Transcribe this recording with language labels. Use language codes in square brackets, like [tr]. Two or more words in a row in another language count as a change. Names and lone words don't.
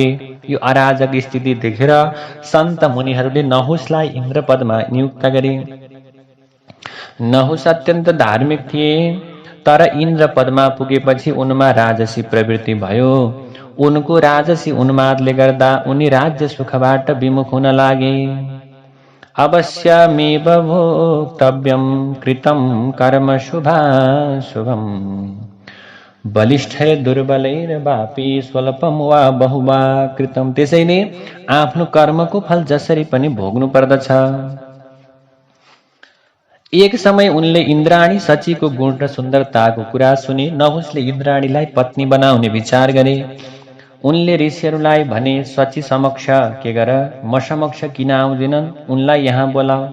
[ne] यो अराजक स्थिति देखेर सन्त मुनिहरूले नहुसलाई इन्द्र पदमा नियुक्त गरे। नहुस अत्यन्त धार्मिक थिए, तर इन्द्र पदमा पुगेपछि उनमा राजसी प्रवृत्ति भयो। उनको राजसी उन्मादले गर्दा उनी राज्य सुखबाट विमुख हुन लागे। [sa] अवश्यमेव भोक्तव्यं कृतं कर्म शुभाशुभम् बलिष्ठैर दुर्बलैर्वापि स्वल्पम वा बहुवा कृतं। [ne] त्यसैले आफ्नो कर्मको फल जसरी पनि भोग्नु पर्दछ। एक समय उनले इन्द्राणी शचीको गुण र सुन्दरताको कुरा सुने। नहुसले इन्द्राणीलाई पत्नी बनाउने विचार गरे। उनले ऋषिहरूलाई भने, शची समक्ष के गर, म समक्ष किन आउँदैनन्, उनलाई यहाँ बोलाऊ।